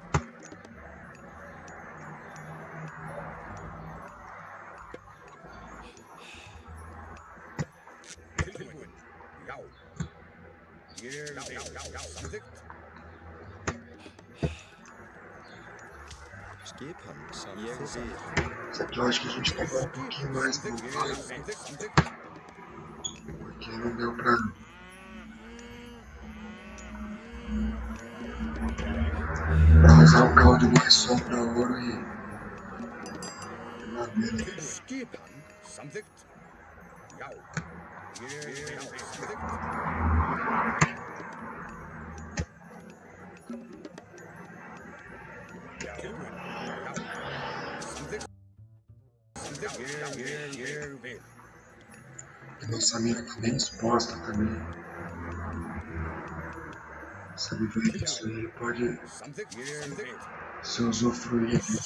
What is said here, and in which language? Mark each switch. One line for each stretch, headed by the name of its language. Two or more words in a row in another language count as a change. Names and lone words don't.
Icelandic: Tilbúin. Já. Samþykkt. Skipan. Samþykkt.
Portuguese: Só que eu acho que a gente pegou um pouquinho mais no vale. Porque não deu pra usar o caldo mais só pra ouro e madeira.
Icelandic: Skipan. Samþykkt. Já. Samþykkt. Tilbúin. Já. Samþykkt. Ég vil.
Portuguese: E nossa mira tá bem exposta também. Essa vivência aí pode
Icelandic: Samþykkt.
Portuguese: se usufruir disso.